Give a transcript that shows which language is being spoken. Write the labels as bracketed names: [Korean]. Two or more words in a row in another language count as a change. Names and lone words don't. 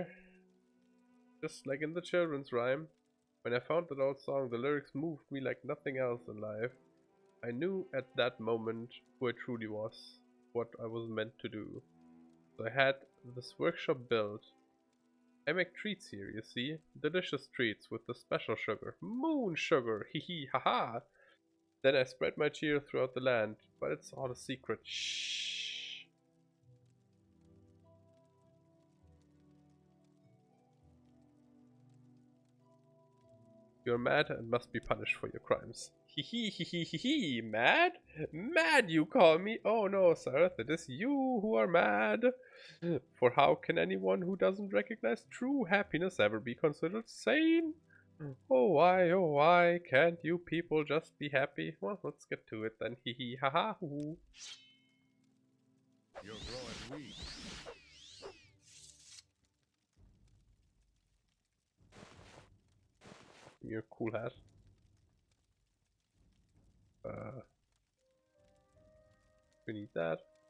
[English] Just like in the children's rhyme. When I found that old song, the lyrics moved me like nothing else in life. I knew at that moment who I truly was, what I was meant to do. So I had this workshop built. I make treats here, you see. Delicious treats with the special sugar. Moon sugar, hee hee ha ha. Then I spread my cheer throughout the land, but it's all a secret. Shh. You're mad and must be punished for your crimes. Hee hee hee hee hee hee. Mad? Mad you call me? Oh no, Sareth, it is you who are mad. For how can anyone who doesn't recognize true happiness ever be considered sane? Oh why can't you people just be happy? Well, let's get to it then. Hee hee ha ha hoo. You're growing weak. Your cool hat. We need that.